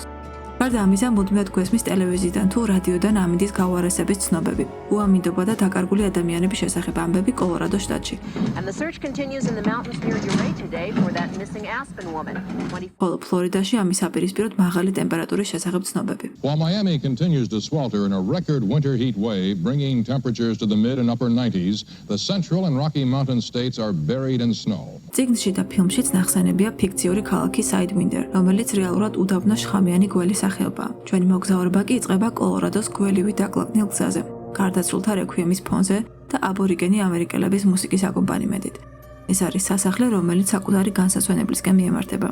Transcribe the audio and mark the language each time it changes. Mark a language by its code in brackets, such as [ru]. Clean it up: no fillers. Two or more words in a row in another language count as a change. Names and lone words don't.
[ka] გარდა ამისა, მუდმივად გვესმის ტელევიზიიდან თუ რადიოდან ამინდის გაუარესების ცნობები, უამინდობა და დაკარგული ადამიანების შესახებ ამბები კოლორადო შტატში. ხოლო ფლორიდაში ამის აპირისპიროდ მაღალი ტემპერატურის შესახებ ცნობები. [en] While Miami continues to swelter in a record winter heat wave, bringing temperatures to the mid and upper 90s, the central and Rocky Mountain states are buried in snow. [ka] წიგნში და ფილმშიც ნახსენებია ფიქციური ქალაქი საიდვინდერ, რომელიც რეალურად უდაბნო შხამიანი გველი სახეობაა. ჩვენი მოგზაურობა კი იწყება კოლორადოს გველივით დაკლაკნილ გზაზე, გარდაცვლილთა რექვიემის ფონზე და აბორიგენი ამერიკელების მუსიკის აკომპანიმენტით. ეს არის სასახლე, რომელიც საკუთარი განსასვენებლისკენ მიემართება.